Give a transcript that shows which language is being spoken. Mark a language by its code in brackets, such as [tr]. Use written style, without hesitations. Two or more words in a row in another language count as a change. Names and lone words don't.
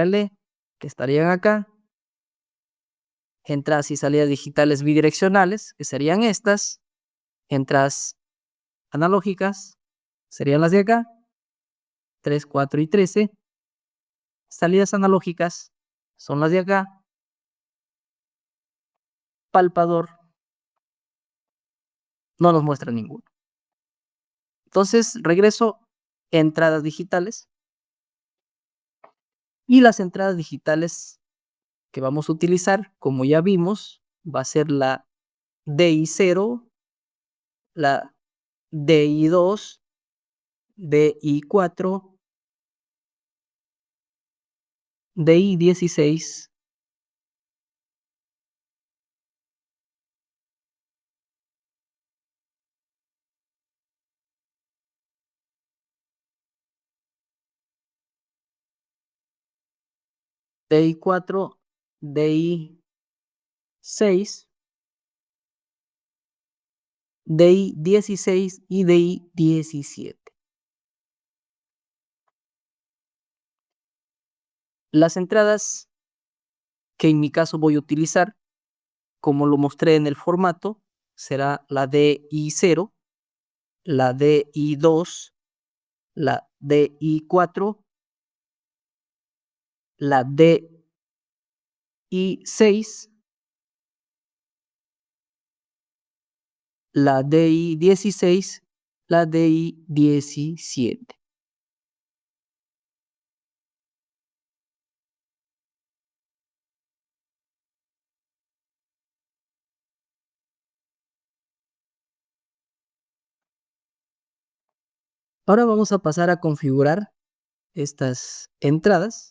[es] relé, que estarían acá, entradas y salidas digitales bidireccionales, que serían estas, entradas analógicas, serían las de acá, 3, 4 y 13, salidas analógicas, son las de acá, palpador, no nos muestra ninguno. Entonces, regreso, entradas digitales, y las entradas digitales que vamos a utilizar, como ya vimos, va a ser la DI0, la DI2, DI4, DI16, DI4, DI6, DI16 y DI17. Las entradas que en mi caso voy a utilizar, como lo mostré en el formato, será la DI0, la DI2, la DI4, la DI6, la DI16, la DI17. Ahora vamos a pasar a configurar estas entradas.